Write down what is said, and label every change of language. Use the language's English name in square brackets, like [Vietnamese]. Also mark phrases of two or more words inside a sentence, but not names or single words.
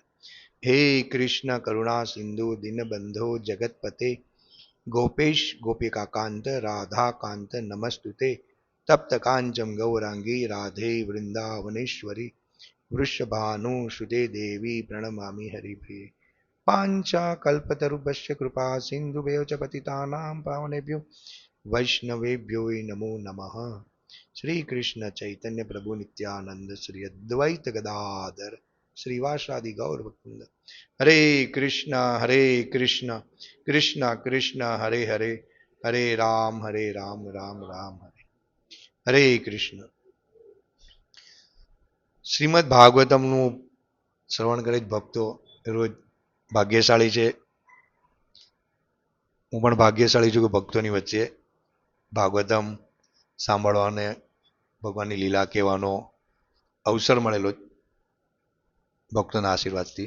[Sanskrit] હે કૃષ્ણ કરુણા સિંધુ દીનબંધો જગતપતે ગોપેશ ગોપિકાકાંત રાધાકાંત નમસ્તુતે. તપ્ત કાંચમ ગૌરાંગી રાધે વૃંદાવનેશ્વરી વૃષભાનુસુતે દેવી પ્रणमामि हरिप्रिये. पांचा कल्पतरुभ्यश्च कृपा सिन्धुभ्यो च पतितानां पावनेभ्यो वैष्णवेभ्यो नमो नमः. श्री कृष्ण चैतन्य प्रभु नित्यानंद श्री अद्वैत गदाधर श्रीवासादि गौर भक्तवृंद. हरे कृष्ण कृष्ण कृष्ण हरे हरे हरे राम राम राम हरे हरे कृष्ण. [Gujarati] શ્રીમદ ભાગવતમનું શ્રવણ કરે ભક્તો રોજ ભાગ્યશાળી છે. હું પણ ભાગ્યશાળી છું કે ભક્તોની વચ્ચે ભાગવતમ સાંભળવાને ભગવાનની લીલા કહેવાનો અવસર મળેલો ભક્તોના આશીર્વાદથી.